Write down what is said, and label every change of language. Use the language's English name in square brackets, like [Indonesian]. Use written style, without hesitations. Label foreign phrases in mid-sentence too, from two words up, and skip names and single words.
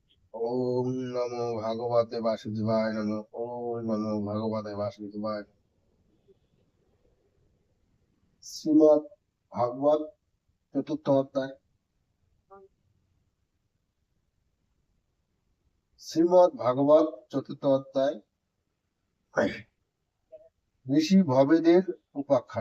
[Sanskrit] ওম নমো ভগবতে বাসুদেবায় নমঃ। ওম নমো ভগবতে বাসুদেবায় নমঃ। [Bangla] শ্রীমদ্ ভাগবত চতুর্থ অধ্যায়। শ্রীমদ্ ভাগবত চতুর্থ অধ্যায়। ঋষি ভবেদের উপাখ্যান।